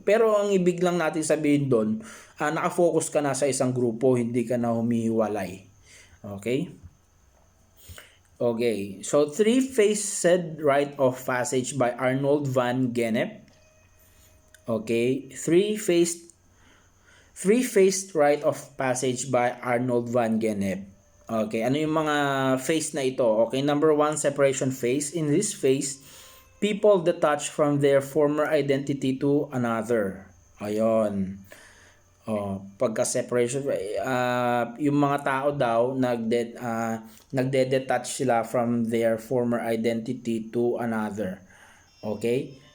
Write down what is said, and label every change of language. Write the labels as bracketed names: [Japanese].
[Filipino] Pero ang ibig lang natin sabihin doon, nakafocus ka na sa isang grupo, hindi ka na humihiwalay. Okay? [English] Okay, so three-phased rite of passage by Arnold van Gennep. Okay, three-phased rite of passage by Arnold van Gennep. [Filipino] Okay, ano yung mga phase na ito? [English] Okay, number 1, separation phase. In this phase, people detach from their former identity to another. [Filipino] Ayun. Pagka-separation, yung mga tao daw nagde-detach sila [English] from their former identity to another. [Filipino] Okay?